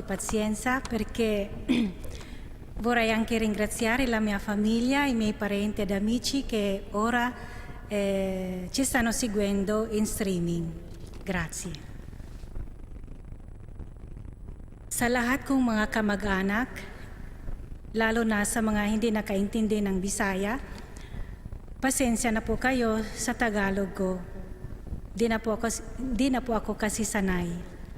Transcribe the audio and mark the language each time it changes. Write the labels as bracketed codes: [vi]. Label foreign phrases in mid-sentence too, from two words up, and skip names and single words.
[it] pazienza perché vorrei anche ringraziare la mia famiglia, i miei parenti ed amici che ora ci stanno seguendo in streaming. Grazie. [tl] Sa lahat kong mga kamag-anak, lalo na sa mga hindi nakaintindi ng Bisaya, pasensya na po kayo sa Tagalog ko. Di na po ako kasi sanay.